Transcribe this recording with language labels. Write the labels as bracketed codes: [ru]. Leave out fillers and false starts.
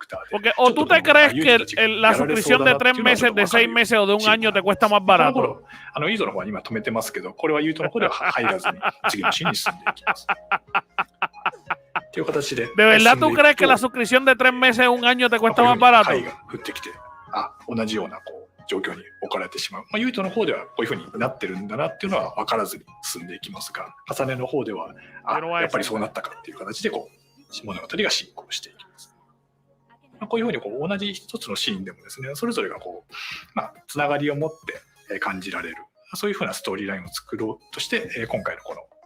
[es] Porque o tú te crees que la suscripción de 3 meses, de 6 meses o de 1 año te cuesta más barato. [ja] ユートの方は今止めてますけど、これはユートの方では入らずに次のシーンに進んでいきます。という形で。 [es] ¿De verdad tú crees que la suscripción de 3 meses o 1 año te cuesta más barato? [ja] 貝が降ってきて、同じような状況に置かれてしまう。ユートの方ではこういうふうになってるんだなっていうのは分からずに進んでいきますが、重ねの方ではやっぱりそうなったかっていう形で物語が進行していきます。こういうふうに同じ一つのシーンでもですね、それぞれがつながりを持って感じられる、そういうふうなストーリーラインを作ろうとして、今回のこの